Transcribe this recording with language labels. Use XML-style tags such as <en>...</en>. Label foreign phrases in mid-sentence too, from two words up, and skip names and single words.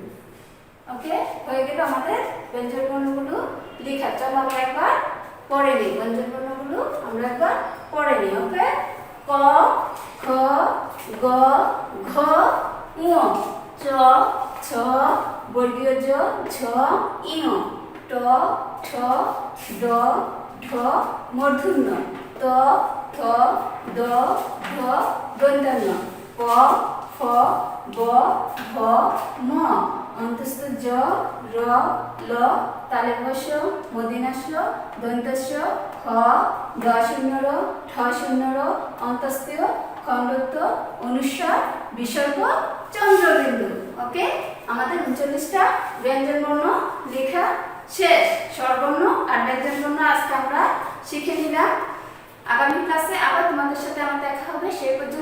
<bn>ওকে, হয়ে গেল আমাদের ব্যঞ্জন বর্ণগুলো লেখা। চলো আমরা একবার পড়ে নিই ব্যঞ্জন বর্ণগুলো, আমরা একবার পড়ে নিই। ওকে, ক খ গ ঘ ঙ চ ছ বর্গীয় জ ঝ ইঞ ট ঠ ড ঢ মূর্ধন্য ত থ দ ধ দন্তান্ন প ফ ব ভ ম অন্তস্থ জ র ল তালব্যস্য মূর্ধন্যাস্য দন্তস্য হ দ শূন্য র ঠ শূন্য র অন্তস্থীয় খণ্ডত্ব অনুস্বার বিসর্গ চন্দ্রবিন্দু। ওকে, আমাদের 39টা ব্যঞ্জন বর্ণ লেখা শেষ। স্বরবর্ণ আর ব্যঞ্জন বর্ণ আজকে আমরা শিখে নিলাম। আগামী ক্লাসে আবার তোমাদের সাথে আমার দেখা হবে।</bn>